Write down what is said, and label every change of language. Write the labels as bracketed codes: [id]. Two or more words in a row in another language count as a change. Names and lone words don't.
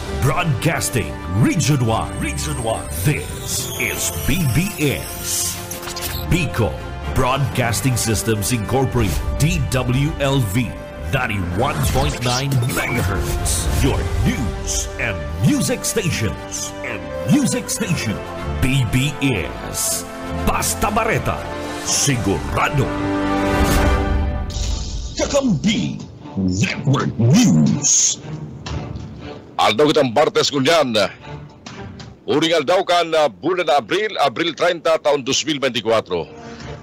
[en] Broadcasting Region 1. Region 1. This is BBS. Bicol Broadcasting Systems Incorporated. DWLV 91.9 MHz. Your news and music stations. [bik] BBS. Basta Bareta. Sigurado. Kakampi Network News. Aldaw kitang Bartes kunyan. Uring aldaw kan bulan na Abril 30 taon 2024.